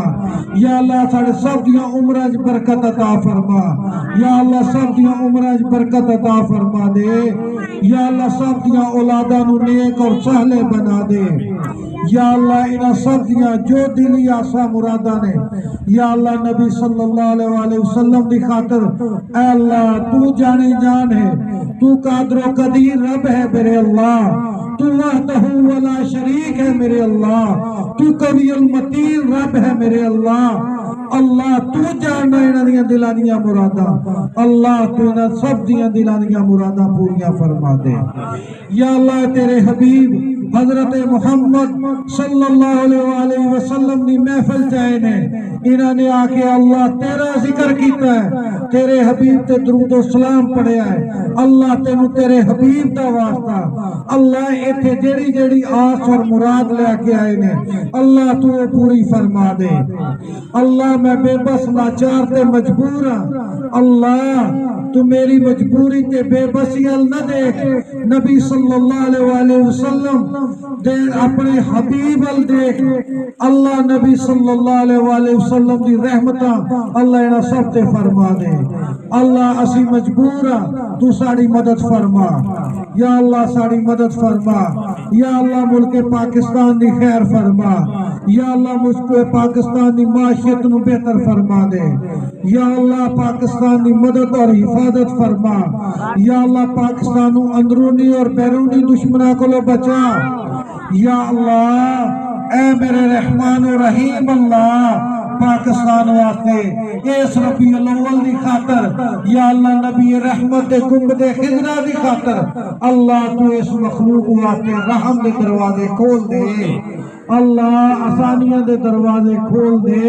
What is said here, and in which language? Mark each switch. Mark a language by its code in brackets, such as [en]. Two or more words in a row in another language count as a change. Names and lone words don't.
[pa] یا اللہ ساڈے سب دیاں عمراں چ برکت عطا فرما. یا اللہ سب دیاں عمراں چ برکت عطا فرما دے. یا اللہ سب دیاں اولاداں نوں نیک اور صالح بنا دے. یا اللہ انہاں سب دیاں جو دلی آساں مراداں نے یا اللہ نبی [ar] صلى الله عليه وسلم [pa] دی خاطر اے اللہ تو جانے جان ہے، تو قادر و قدیر رب ہے میرے اللہ، تو [ar] وحده لا شريك [pa] ہے میرے اللہ، تو [ar] القوي المتين [pa] رب ہے میرے اللہ. اللہ تو جاننا انہاں دیاں دلاں دیاں مراداں، اللہ تو انہاں سب دیاں دلاں دیاں مراداں پوریاں فرما دے. یا اللہ تیرے حبیب حضرت محمد [ar] صلى الله عليه وسلم [pa] دی محفل چاہے نے، انہاں نے آکے اللہ تیرا ذکر کیتا ہے، تیرے حبیب تے درود اور سلام پڑھیا ہے. اللہ تینوں تیرے حبیب دا واسطہ اللہ اتھے جیہڑی جیہڑی آس اور مراد لےکے آئے نے اللہ تو پوری فرما دے. اللہ میں بےبس لاچار تے مجبور ہاں، اللہ تو میری مجبوری تے بےبسی ول نہ ویکھ، نبی [ar] صلى الله عليه وسلم [pa] دے اپنے حبیب ول ویکھ. اللہ نبی [ar] صلى الله عليه وسلم [pa] دی رحمتاں اللہ انہاں سب تے فرما دے. اللہ اسی مجبور ہاں، تو ساڈی مدد فرما. یا اللہ ساڈی مدد فرما۔ یا اللہ ملک پاکستان دی خیر فرما. یا اللہ ملک پاکستان دی معیشت نوں بہتر فرما دے. یا اللہ پاکستان دی مدد اور حفاظت فرما. یا اللہ پاکستان نوں اندرونی اور بیرونی دشمناں کو بچا. یا اللہ اے میرے رحمان اور رحیم اللہ پاکستان واسطے اس ربیع الاول دی خاطر یا اللہ نبی رحمت دے گنبد خضریٰ دی خاطر اللہ تو اس مخلوق واسطے رحم دے دروازے کھول دے. اللہ آسانیاں دے دروازے کھول دے.